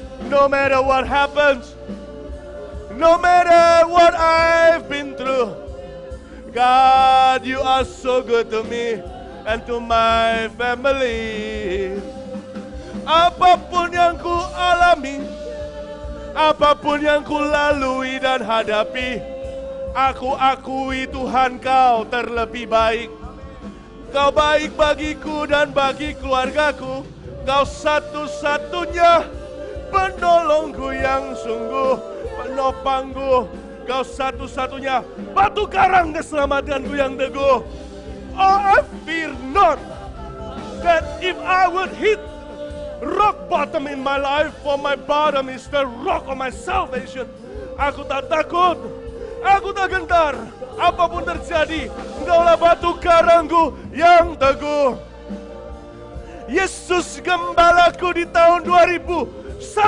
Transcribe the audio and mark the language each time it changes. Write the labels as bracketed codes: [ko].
[en] No matter what happens, no matter what I've been through, God, you are so good to me and to my family. [id] Apapun yang ku alami, apapun yang ku lalui dan hadapi, aku akui Tuhan, Kau terlebih baik. Kau baik bagiku dan bagi keluargaku. Kau satu-satunya penolongku yang sungguh, penopangku. Kau satu-satunya batu karang keselamatanku yang teguh. [en] Oh, I fear not that if I would hit rock bottom in my life, for my bottom is the rock of my salvation. [id] Aku tak takut, aku tak gentar, apapun terjadi, Engkaulah batu karangku yang teguh. Yesus gembalaku di tahun 2017.